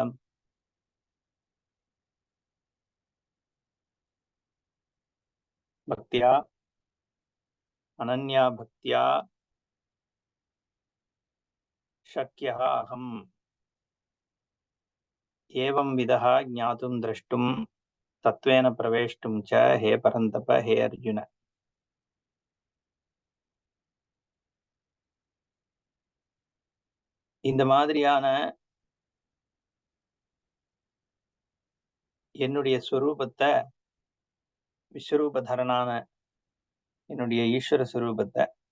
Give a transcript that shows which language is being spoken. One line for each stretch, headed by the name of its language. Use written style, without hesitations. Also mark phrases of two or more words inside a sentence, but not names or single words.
Sanskrit: भक्त्या अनन्या भक्त्या शक्यः अहम् एवं विधः ज्ञातुं द्रष्टुं तत्त्वेन प्रवेष्टुं च हे परन्तप हे अर्जुन।
Tamil: இந்த மாதிரியான என்னுடைய ஸ்வரூபத்தை விஸ்வரூபதரனான என்னுடைய ஈஸ்வர ஸ்வரூபத்தை